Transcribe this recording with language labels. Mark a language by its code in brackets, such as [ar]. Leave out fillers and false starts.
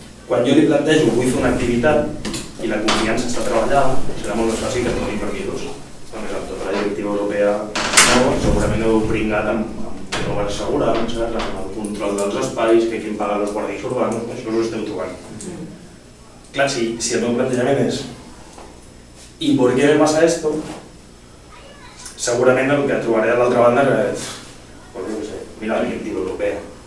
[ca] Quan jo li plantejo vull fer una activitat i la confiança està treballada, serà molt més fàcil que es donin permisos. Només amb tota la directiva europea segurament heu pringat amb noves assegurances, amb el control dels espais, que qui paga els guàrdies urbanos, això us ho esteu trobant. Clar, si el meu plantejament és [es] ¿y por qué me pasa esto? [ca] Segurament el que trobaré a l'altra banda és mira la directiva europea.